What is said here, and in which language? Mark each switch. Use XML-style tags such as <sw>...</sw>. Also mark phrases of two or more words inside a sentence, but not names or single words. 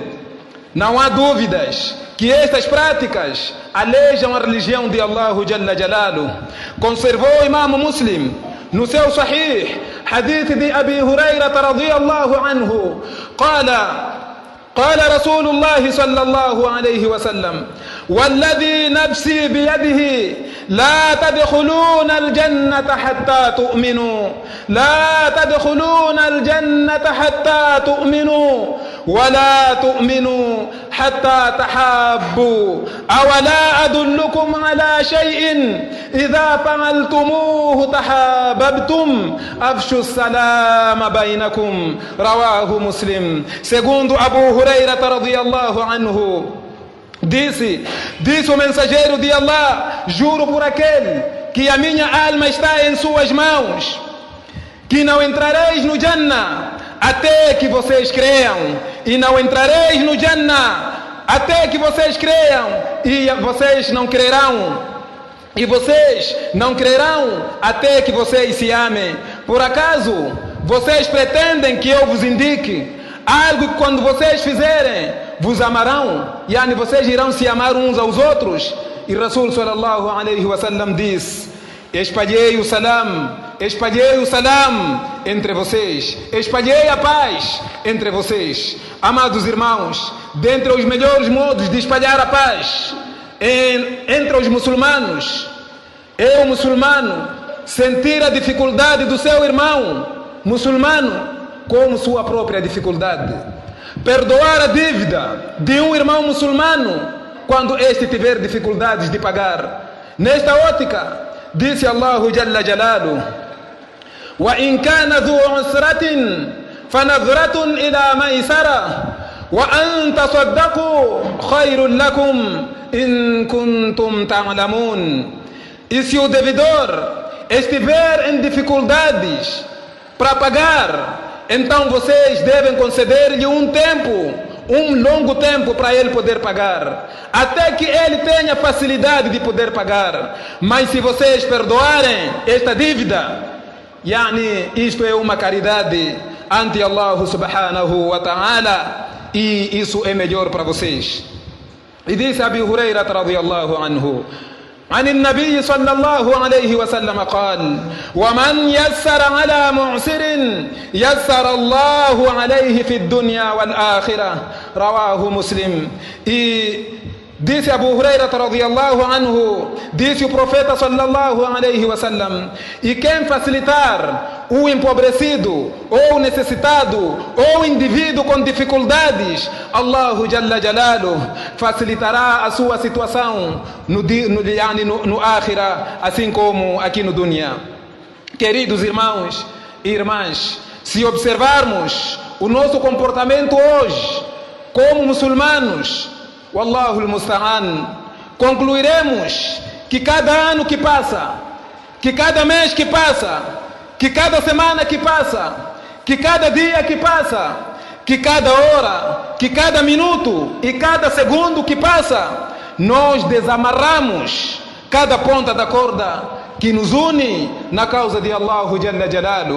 <pt>Não há dúvidas que estas práticas alejam a religião de Allah</pt> <ar>جل جلاله.</ar> <pt>Conservou o Imam Muslim no seu Sahih hadith de Abi Hurairah</pt> <ar>رضي الله عنه: قال رسول الله صلى الله عليه وسلم والذي نفسي بيده لا تدخلون الجنة حتى تؤمنوا لا تدخلون الجنة حتى تؤمنوا ولا تؤمنوا حتى تحابوا أولا أدلكم على شيء إذا فعلتموه تحاببتم أفشوا السلام بينكم رواه مسلم.</ar> <pt>Segundo Abu Huraira</pt> <ar>رضي الله عنه,</ar> <pt>disse o mensageiro de Allah: juro por aquele que a minha alma está em suas mãos, que não entrareis no Jannah até que vocês creiam, e não entrareis no Jannah até que vocês creiam, e vocês não crerão, e vocês não crerão até que vocês se amem. Por acaso vocês pretendem que eu vos indique algo que quando vocês fizerem vos amarão? Yani vocês irão se amar uns aos outros? E Rasul</pt> <ar>صلى الله عليه وسلم</ar> <pt>diz: espalhei o salam entre vocês, espalhei a paz entre vocês. Amados irmãos, dentre os melhores modos de espalhar a paz entre os muçulmanos é o muçulmano sentir a dificuldade do seu irmão muçulmano como sua própria dificuldade, perdoar a dívida de um irmão muçulmano quando este tiver dificuldades de pagar. Nesta ótica, disse Allahu</pt> <ar>جل جلاله: وإن كان ذو عسرة فنظرة إلى ميسرة وأن تصدقوا خير لكم إن كنتم تعلمون.</ar> <pt>E se o devedor estiver em dificuldades para pagar, então vocês devem conceder-lhe um longo tempo para ele poder pagar, até que ele tenha facilidade de poder pagar. Mas se vocês perdoarem esta dívida, isto é uma caridade ante Allah</pt> <ar>سبحانه وتعالى,</ar> <pt>e isso é melhor para vocês. E disse Abu Huraira</pt> <ar>رضي الله عنه: عن النبي صلى الله عليه وسلم قال ومن يسر على معسر يسر الله عليه في الدنيا والآخرة رواه مسلم.</ar> <pt>E disse Abu Huraira</pt> <ar>رضي الله عنه,</ar> <pt>disse o profeta</pt> <ar>صلى الله عليه وسلم:</ar> <pt>e quem facilitar o empobrecido ou o necessitado ou o indivíduo com dificuldades, Allahu</pt> <ar>جل جلاله</ar> <pt>facilitará a sua situação no Akhira, assim como aqui no Dunya. Queridos irmãos e irmãs, se observarmos o nosso comportamento hoje como muçulmanos,</pt> <ar>والله المستعان,</ar> <pt>concluiremos que cada ano que passa, que cada mês que passa, que cada semana que passa, que cada dia que passa, que cada hora, que cada minuto e cada segundo que passa, nós desamarramos cada ponta da corda que nos une na causa de Allahu</pt> <ar>جل جلاله.</ar>